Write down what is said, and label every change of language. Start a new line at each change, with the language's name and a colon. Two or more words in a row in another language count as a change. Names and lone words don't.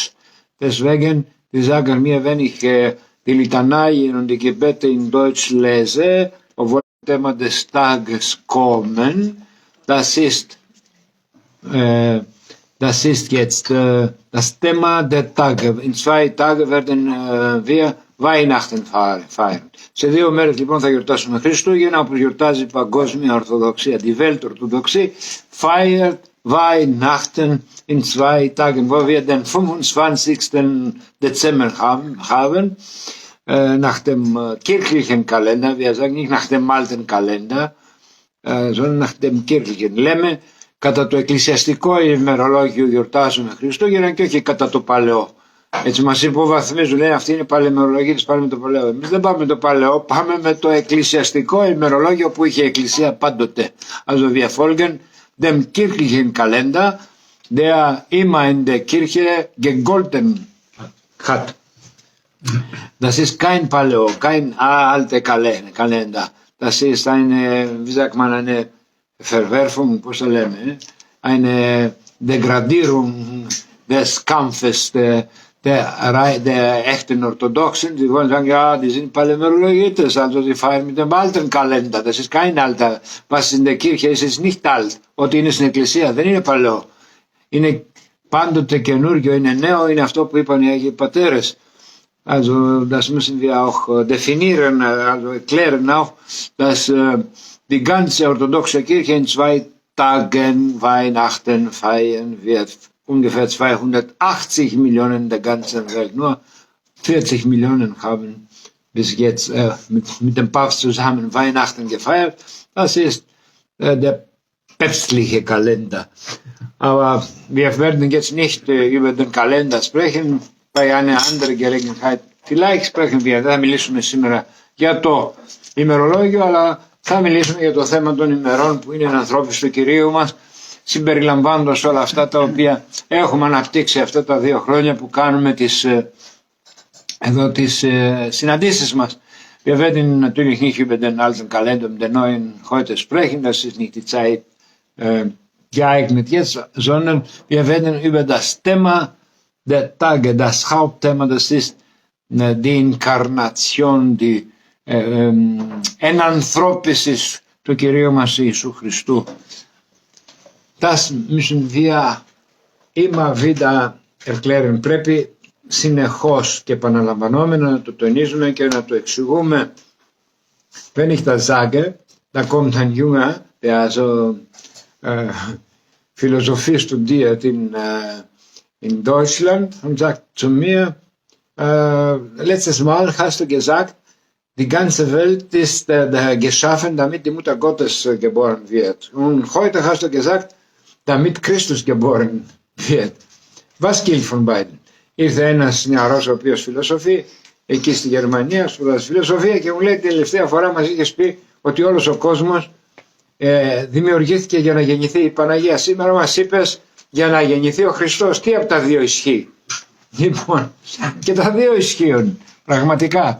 German: Deswegen, die sagen mir, wenn ich die Litanei und die Gebete in Deutsch lese, obwohl das Thema des Tages kommen, das ist jetzt das Thema der Tage. In 2 Tagen werden wir Weihnachten feiern.
Greek: Σε 2 μέρες λοιπόν θα γιορτάσουμε Χριστούγεννα, όπως γιορτάζει η Παγκόσμια Ορθοδοξία.
German: Die Weltorthodoxie feiert Weihnachten in 2 Tagen, wo wir den 25. Dezember haben, nach dem kirchlichen Kalender, wir sagen nicht nach dem alten Kalender, sondern nach dem kirchlichen.
Greek: Λέμε κατά το εκκλησιαστικό ημερολόγιο γιορτάζουμε Χριστούγεννα και όχι κατά το παλαιό. Έτσι μας υποβαθμίζουν, λένε αυτή είναι παλαιομερολογία, της πάμε με το παλαιό. Εμείς δεν πάμε με το παλαιό, πάμε με το εκκλησιαστικό ημερολόγιο που είχε η Εκκλησία πάντοτε.
German: Also wir folgen dem kirchlichen Kalender, der immer in der Kirche gegolten hat. Das ist kein Paleo, kein alter Kalender. Das ist eine, wie sagt man, eine Verwerfung,
Greek: πώς το λέμε,
German: eine Degradierung des Kampfes der echten Orthodoxen. Die wollen sagen, ja, die sind Palemerologites, also die feiern mit dem alten Kalender. Das ist kein alter. Was in der Kirche ist, ist nicht alt.
Greek: Ό,τι είναι στην Εκκλησία δεν είναι παλαιό. Είναι πάντοτε καινούργιο, είναι νέο, είναι αυτό που είπαν οι Άγιοι Πατέρες.
German: Also das müssen wir auch definieren, also erklären auch, dass die ganze orthodoxe Kirche in 2 Tagen Weihnachten feiern wird. Ungefähr 280 Millionen der ganzen Welt. Nur 40 Millionen haben bis jetzt mit dem Papst zusammen Weihnachten gefeiert. Das ist der päpstliche Kalender. Aber wir werden jetzt nicht über den Kalender sprechen. Bei einer anderen Gelegenheit. Vielleicht sprechen wir,
Greek: δεν θα μιλήσουμε σήμερα για το ημερολόγιο, αλλά θα μιλήσουμε για το θέμα των ημερών που είναι ανθρώπους του Κυρίου μας, συμπεριλαμβάνοντας όλα αυτά τα οποία έχουμε αναπτύξει αυτά τα 2 χρόνια που κάνουμε τις συναντήσεις μας.
German: Wir werden natürlich nicht über den alten Kalender, den neuen heute sprechen, das ist nicht die Zeit geeignet jetzt, sondern wir werden über das Thema der Tage, das Hauptthema, das ist die Inkarnation, die Enanthropisis
Greek: του Κυρίου μας Ιησού Χριστού.
German: Das müssen wir immer wieder erklären.
Greek: Πρέπει συνεχώς και επαναλαμβανόμενα να το τονίζουμε και να το εξηγούμε.
German: Wenn ich das sage, da kommt ein Junge, der also Philosophie studiert in Deutschland und sagt zu mir, letztes Mal hast du gesagt, die ganze Welt ist geschaffen, damit die Mutter Gottes geboren wird. Und heute hast du gesagt, damit Christus geboren wird. Was gilt von beiden?
Greek: Ήρθε ένας νεαρός ο οποίος φιλοσοφεί εκεί στη Γερμανία, σπουδάζει φιλοσοφία και μου λέει τελευταία φορά μας είχες πει ότι όλος ο κόσμος δημιουργήθηκε για να γεννηθεί η Παναγία. Σήμερα μας είπες για να γεννηθεί ο Χριστός. Τι από τα 2 ισχύει? Λοιπόν, και τα 2 ισχύουν πραγματικά.